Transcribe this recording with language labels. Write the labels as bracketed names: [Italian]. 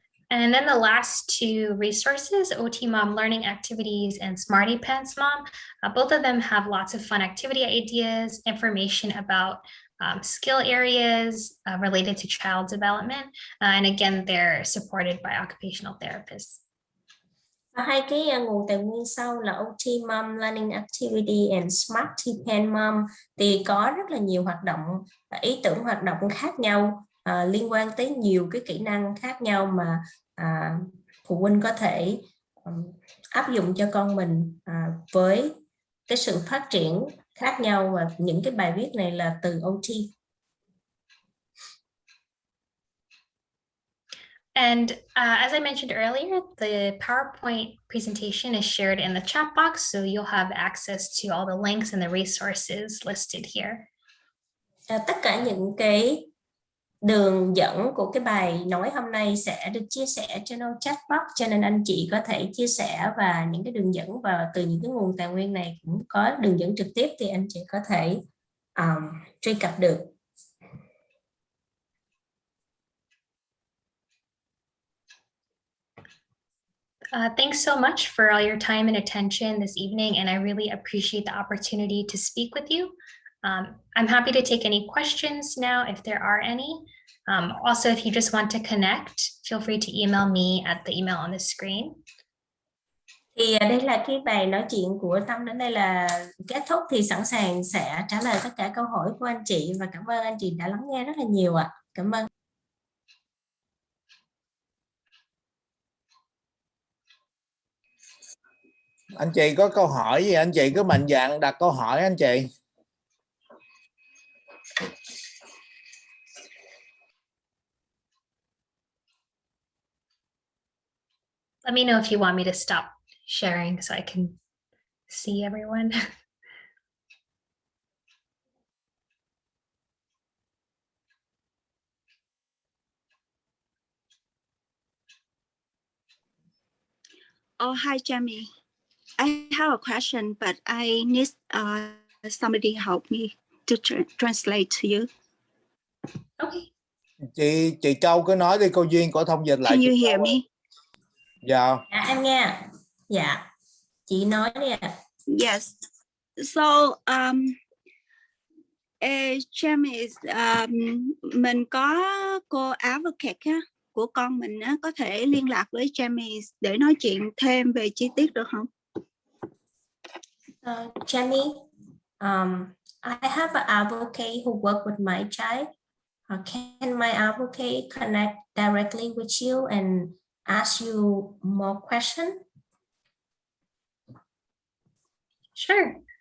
[English] And then the last two resources, OT Mom Learning Activities and Smarty Pants Mom, both of them have lots of fun activity ideas, information about skill areas related to child development. And again, they're supported by occupational therapists. [Vietnamese] Hai cái nguồn tài nguyên sau là OT Mom Learning Activity and Smarty Pants Mom thì có rất là nhiều hoạt động, ý tưởng hoạt động khác nhau liên quan tới nhiều cái kỹ năng khác nhau mà phụ huynh có thể áp dụng cho con mình với cái sự phát triển khác nhau, và những cái bài viết này là từ OT. [English] And as I mentioned earlier, the PowerPoint presentation is shared in the chat box, so you'll have access to all the links and the resources listed here. [Vietnamese] Tất cả những cái đường dẫn của cái bài nói hôm nay sẽ được chia sẻ trên chat box, cho nên anh chị có thể chia sẻ, và những cái đường dẫn và từ những cái nguồn tài nguyên này cũng có đường dẫn trực tiếp thì anh chị có thể truy cập được. [English] Thanks so much for all your time and attention this evening, and I really appreciate the opportunity to speak with you. I'm happy to take any questions now if there are any. Also, if you just want to connect, feel free to email me at the email on the screen. [Vietnamese] Thì đây là cái bài nói chuyện của Tâm đến đây là kết thúc, thì sẵn sàng sẽ trả lời tất cả câu hỏi của anh chị, và cảm ơn anh chị đã lắng nghe rất là nhiều ạ. Cảm ơn. Anh chị có câu hỏi gì anh chị cứ mạnh dạn đặt câu hỏi anh chị. [English] Let me know if you want me to stop sharing so I can see everyone. Oh, hi, Jamie. I have a question, but I need somebody help me to translate to you. Okay. [Vietnamese] Chị Châu cứ nói đi, cô Duyên có thông dịch lại. [English] Can you hear me? [Vietnamese] Dạ. Em nghe. Dạ. Chị nói đi ạ. [English] Yes. [Vietnamese] So, Jamie, mình có cô advocate của con mình có thể liên lạc với Jamie để nói chuyện thêm về chi tiết được không? [English] Jamie, I have an advocate who work with my child. Can my advocate connect directly with you and ask you more questions? Sure.